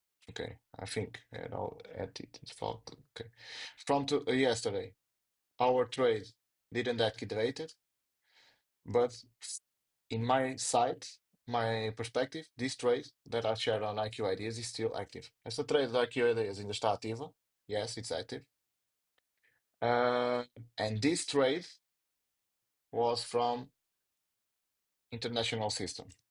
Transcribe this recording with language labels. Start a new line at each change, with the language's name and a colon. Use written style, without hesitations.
English: Okay, I think I'll add it. Okay, from yesterday, our trade didn't activate it, but in my site, my perspective, this trade that I shared on IQ Ideas is still active.
Portuguese: Esta trade da IQ Ideas ainda está ativa.
English: Yes, it's active. Uh, and this trade was from international system.